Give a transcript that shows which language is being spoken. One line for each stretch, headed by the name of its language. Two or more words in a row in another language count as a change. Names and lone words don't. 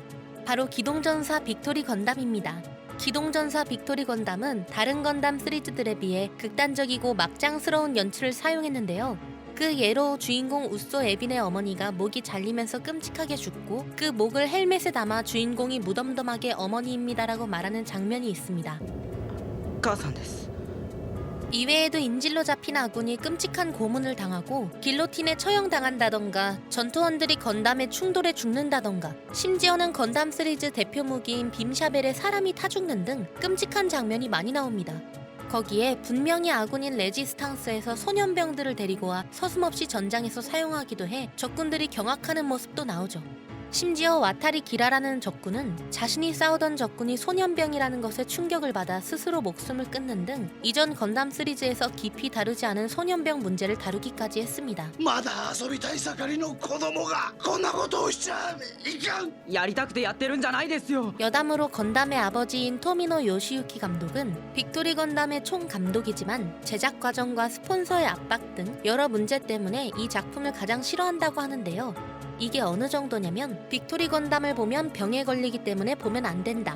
Korean: 바로 기동전사 빅토리 건담입니다. 기동전사 빅토리 건담은 다른 건담 시리즈들에 비해 극단적이고 막장스러운 연출을 사용했는데요. 그 예로 주인공 우소 에빈의 어머니가 목이 잘리면서 끔찍하게 죽고 그 목을 헬멧에 담아 주인공이 무덤덤하게 어머니입니다라고 말하는 장면이 있습니다.
Japanese: 母さんです。
Korean: 이외에도 인질로 잡힌 아군이 끔찍한 고문을 당하고 길로틴에 처형당한다던가 전투원들이 건담의 충돌에 죽는다던가 심지어는 건담 시리즈 대표 무기인 빔샤벨에 사람이 타 죽는 등 끔찍한 장면이 많이 나옵니다. 거기에 분명히 아군인 레지스탕스에서 소년병들을 데리고 와 서슴없이 전장에서 사용하기도 해 적군들이 경악하는 모습도 나오죠. 심지어 와타리 기라라는 적군은 자신이 싸우던 적군이 소년병이라는 것에 충격을 받아 스스로 목숨을 끊는 등 이전 건담 시리즈에서 깊이 다루지 않은 소년병 문제를 다루기까지 했습니다.
Japanese: まだ遊びたい盛りの子供がこんなことをしちゃいかん。やりたくてやってるんじゃないですよ。
Korean: 여담으로 건담의 아버지인 토미노 요시유키 감독은 빅토리 건담의 총 감독이지만 제작 과정과 스폰서의 압박 등 여러 문제 때문에 이 작품을 가장 싫어한다고 하는데요. 이게 어느 정도냐면 빅토리 건담을 보면 병에 걸리기 때문에 보면 안 된다.